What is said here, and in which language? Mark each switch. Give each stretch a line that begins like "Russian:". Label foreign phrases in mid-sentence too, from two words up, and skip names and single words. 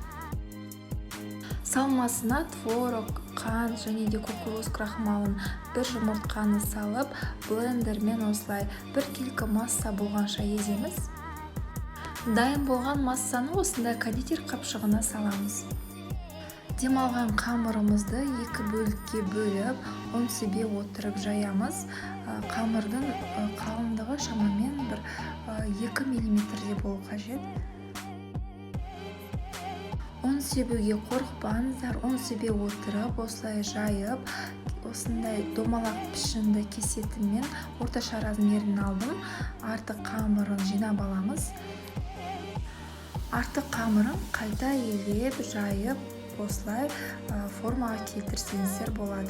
Kazakh: Салмасына творог, қант және де кукуруз крахмалын бір жұмыртқаны салып, блендермен осылай бір келкі масса болғанша еземіз. Дайын болған массаны осындай кондитер қапшығына саламыз. Демалған қамырымызды екі бөлікке бөліп, он себе отырып жаямыз. Қамырдың қалыңдығы шамамен 2 мм болу қажет. Он себуге қорықпаңыздар, он себе отырып, осылай жайып, осындай домалақ пішінді кесетіммен орташа размерін алдым. Артық қамырын жинап аламыз. Артық қамырын қайта елеп, жайып, осылай формаға келтірсеңіздер болады.